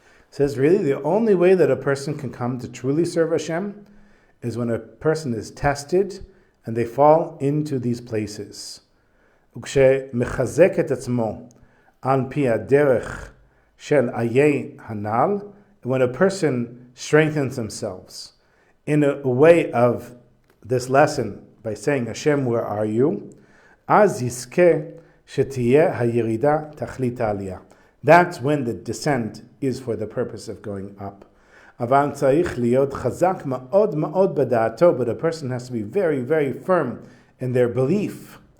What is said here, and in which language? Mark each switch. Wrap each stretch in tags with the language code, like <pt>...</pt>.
<en>Says really the only way that a person can come to truly serve Hashem is when a person is tested and they fall into these places.</en> <he>וכשמחזק את עצמו על פי הדרך של Ayeh הנ"ל,</he> <en>when a person strengthens themselves in a way of this lesson by saying, Hashem, where are you?</en> <he>אז יזכה שתהיה הירידה תכלית העלייה.</he> <en>That's when the descent is for the purpose of going up.</en> <he>אבל צריך להיות חזק מאוד מאוד בדעתו,</he> <en>but a person has to be very, very firm in their belief.</en>